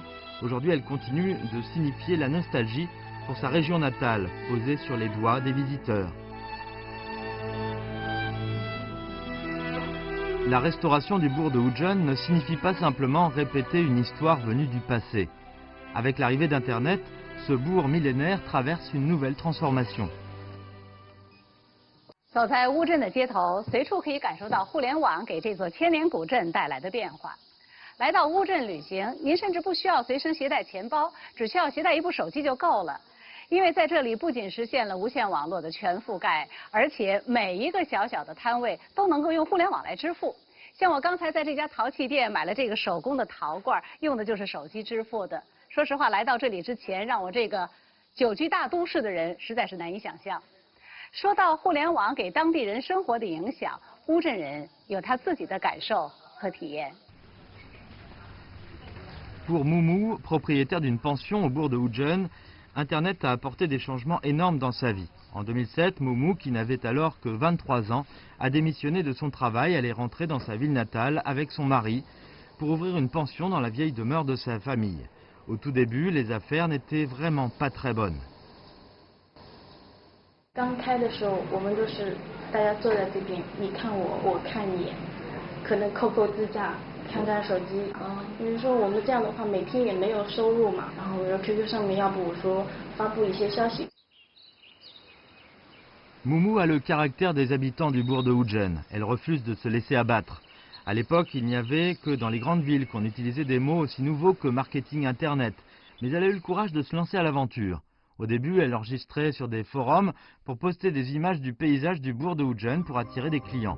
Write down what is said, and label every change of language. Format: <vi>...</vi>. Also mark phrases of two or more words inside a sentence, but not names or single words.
<fr>Aujourd'hui, elles continuent de signifier la nostalgie pour sa région natale, posée sur les doigts des visiteurs. La restauration du bourg de Wuzhen ne signifie pas simplement répéter une histoire venue du passé. Avec l'arrivée d'Internet, ce bourg millénaire traverse une nouvelle transformation.</fr> <zh>走在乌镇的街头，随处可以感受到互联网给这座千年古镇带来的变化。来到乌镇旅行，您甚至不需要随身携带钱包，只需要携带一部手机就够了。因为在这里不仅实现了无线网络的全覆盖，而且每一个小小的摊位都能够用互联网来支付。像我刚才在这家陶器店买了这个手工的陶罐，用的就是手机支付的。说实话，来到这里之前，让我这个久居大都市的人实在是难以想象。说到互联网给当地人生活的影响，乌镇人有他自己的感受和体验。</zh> <fr>Pour Moumou, propriétaire d'une pension au bourg de Wuzhen, Internet a apporté des changements énormes dans sa vie. En 2007, Moumou, qui n'avait alors que 23 ans, a démissionné de son travail, elle est rentrée dans sa ville natale avec son mari pour ouvrir une pension dans la vieille demeure de sa famille. Au tout début, les affaires n'étaient vraiment pas très bonnes.</fr> <zh>刚开的时候，我们都是大家坐在这边，你看我，我看你，可能扣扣支架，看看手机。比如说我们这样的话，每天也没有收入嘛。然后我说 QQ 上面，要不我说发布一些消息。</zh> <fr>Moumou a le caractère des habitants du bourg de Wuzhen. Elle refuse de se laisser abattre. À l'époque, il n'y avait que dans les grandes villes qu'on utilisait des mots aussi nouveaux que marketing Internet. Mais elle a eu le courage de se lancer à l'aventure. Au début, elle enregistrait sur des forums pour poster des images du paysage du bourg de Wuzhen pour attirer des clients.</fr>